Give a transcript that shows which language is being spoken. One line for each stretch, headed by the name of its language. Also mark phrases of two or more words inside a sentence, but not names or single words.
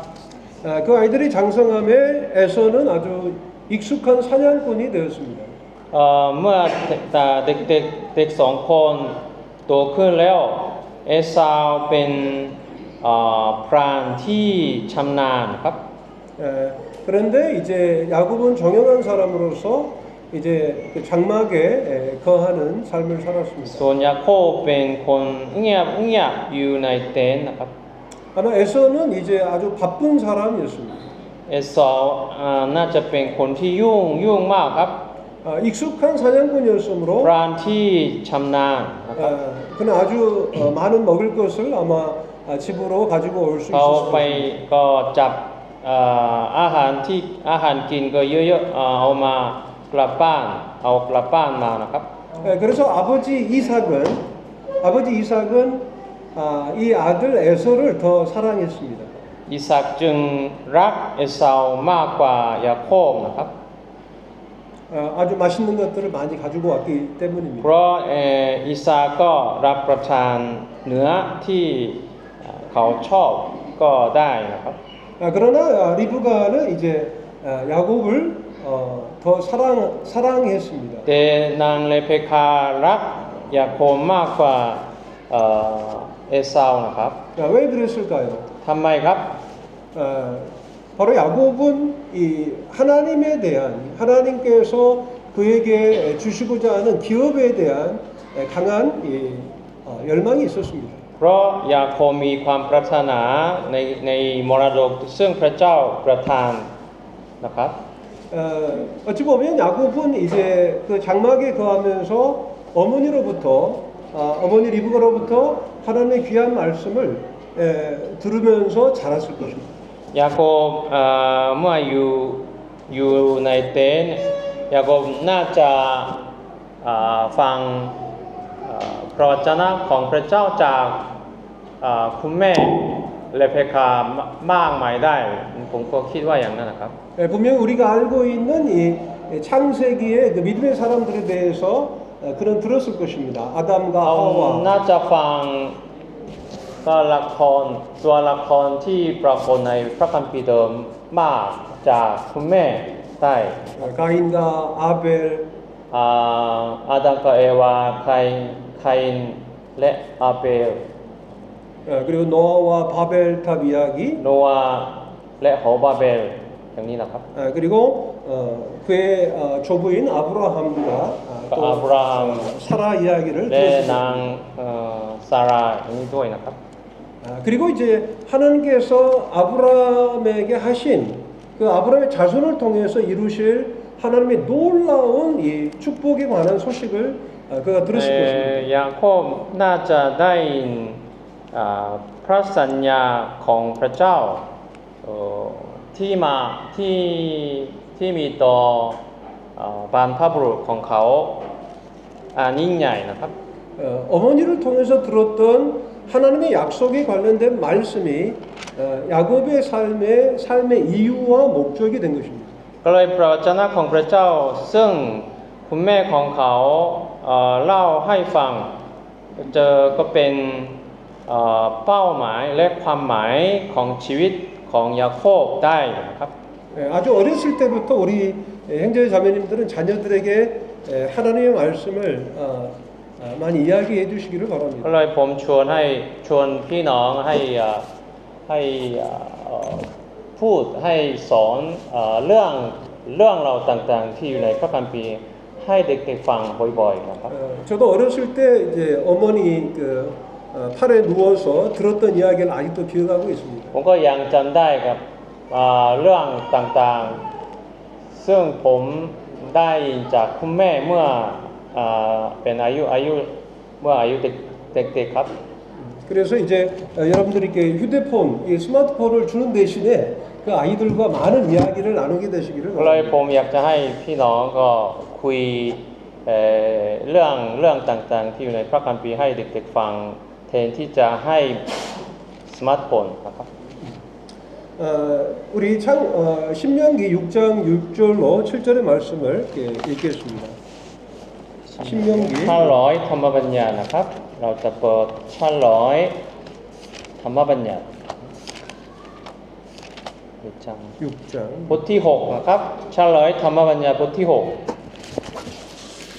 Korean: 그 아이들이 장성함에 에서는 아주 익숙한 사냥꾼이 되었습니다.
Thai: พเมื่อเด็กเด็กสองคนโตขึ้นแล้วเอสาวเป็นพรานที่ชำนาญครับ
Korean: 그런데 이제 야곱은 정형한 사람으로서 이제 그 장막에 거하는 삶을 살았습니다.
Thai: ส่วนยาโคบเป็นคนเงียบอยู่ในเต็นท์นะครับ
Korean: 아마 에서는 이제 아주 바쁜 사람이었습니다.
Thai: เอสาวน่าจะเป็นคนที่ยุ่งมากครับ
Korean: 익숙한 사냥꾼이었으므로
Thai: พรานที่ชำนาญนะครับ
Korean: 그는 아주 많은 먹을 것을 아마 집으로 가지고 올 수
Thai: เขาไป
Korean: 있었을 것입니다.
Thai: ก็จับอาหารกินก็เยอะๆเอามากลับบ้านมานะครับ
Korean: 그래서 아버지 이삭은 이 아들 에서를 더 사랑했습니다.
Thai: อิสักจึงรักเอสาวมากกว่ายาโคบนะครับ
Korean: 아주 맛있는 것들을 많이 가지고 왔기
Thai: เพ
Korean: 때문입니다.
Thai: ราะอิสาก็รับประทานเนื้อที่เขาชอบก็ได้นะครับ
Korean: 그러나 리브가는 이제 야곱을 더 사랑했습니다.
Thai: แต่นางเลเพคารักยาโคบมากกว่าเอสาวนะครับ
Korean: 왜 그랬을까요?
Thai: ทำไมครับ
Korean: 바로 야곱은 이 하나님에 대한 하나님께서 그에게 주시고자 하는 기업에 대한 강한 열망이 있었습니다.
Thai: เพราะยาโคบมีความปรารถนาในมรดกซึ่งพระเจ้าประทานนะครับ
Korean: 어찌 보면 야곱은 이제 그 장막에 거하면서 어머니 리브가로부터 하나님의 귀한 말씀을 들으면서 자랐을 것입니다.
Thai: ยาโคบเมื่ออยู่ในเต็นท์ยาโคบน่าจะฟังพระวจนะของพระเจ้าจากคุณแม่เลเพคามากมายได้ผมก็คิดว่าอย่างนั้นนะครับ
Korean: 분명 우리가 알고 있는 이 창세기의 그 믿음의 사람들에 대해서 그는 들었을 것입니다. 아담과
Thai: เขา
Korean: 하와.
Thai: น่าจะฟังตัวละครที่ปรากฏในพระคัมภีร์เดิมมากจากคุณแม่ได้
Korean: 가인과 아벨,
Thai: อาดัมกับเอวาไคน์และอาเบล
Korean: 그리고 노아와 바벨탑 이야기,
Thai: โนวาและหอบาเบลอย่างนี้นะครับ
Korean: 그리고 그의 조부인 아브라함과 또 아브라함. 사라 이야기를
Thai: และ
Korean: 들었습니다.
Thai: นางซาราอย่างนี้ด้วยนะครับ
Korean: 그리고 이제 하나님께서 아브라함에게 하신 그 아브라함의 자손을 통해서 이루실 하나님의 놀라운 이 축복에 관한 소식을 그가 들었을 것입니다.
Thai: ยาโคบน่าจะได้พระสัญญาของพระเจ้าที่มีต่อบรรพบุรุษของเขายิ่งใหญ่นะครับ
Korean: 어머니를 통해서 들었던 하나님의 약속에 관련된 말씀이 야곱의 삶의 이유와 목적이 된 것입니다.
Thai: ก็เลยพระวจนะของพระเจ้าซึ่งคุณแม่ของเขาเล่าให้ฟังก็เป็นเป้าหมายและความหมายของชีวิตของยาโคบได้นะครับ
Korean: 아주 어렸을 때부터 우리 형제 자매님들은 자녀들에게 하나님의 말씀을 많이 이야기해 주시기를
Thai: ก็
Korean: 바랍니다.
Thai: เลยผมชวนพี่น้องให้พูดให้สอนเรื่องเราต่างๆที่อยู่ในพระคัมภีร์ให้เด็กๆฟังบ่อยๆนะครับ
Korean: 저도 어렸을 때 이제 어머니 그 팔에 누워서 들었던 이야기를 아직도 기억하고 있습니다.
Thai: ผมก็ยังจำได้ครับเรื่องต่างๆซึ่งผมได้จากคุณแม่เมื่อเป็นอายุเด็กๆครับ
Korean: 그래서 이제 여러분들께 휴대폰, 이 스마트폰을 주는 대신에 그 아이들과 많은 이야기를 나누게 되시기를
Thai: ก็เลยผ
Korean: 바랍니다.
Thai: มอยากจะให้พี่น้องก็คุยเรื่องต่างๆที่อยู่ในพระคัมภีร์ให้เด็กๆฟังแทนที่จะให้สมาร์ทโฟนนะครับ
Korean: 우리 신명기 6장 6절로 7절의 말씀을 읽겠습니다. 신명기
Thai: 500ธรรมบัญญัตินะครับเราจะเปิด500ธรรมบัญญัติ6
Korean: 6장
Thai: บทที่6นะครับ500ธรรมบัญญัติบทที่6